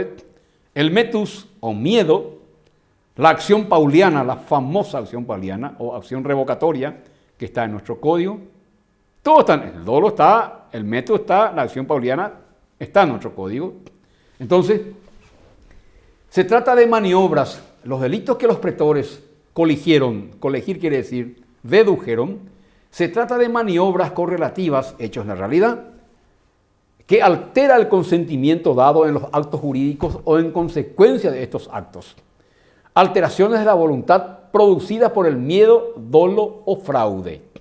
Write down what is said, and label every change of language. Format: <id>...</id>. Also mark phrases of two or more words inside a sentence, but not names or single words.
<es>El metus o miedo, la acción pauliana, la famosa acción pauliana o acción revocatoria que está en nuestro código. Todo está, el dolo está, el metus está, la acción pauliana está en nuestro código. Entonces, se trata de maniobras, los delitos que los pretores coligieron, colegir quiere decir dedujeron, se trata de maniobras correlativas hechos en la realidad, que altera el consentimiento dado en los actos jurídicos o en consecuencia de estos actos. Alteraciones de la voluntad producidas por el miedo, dolo o fraude.</es>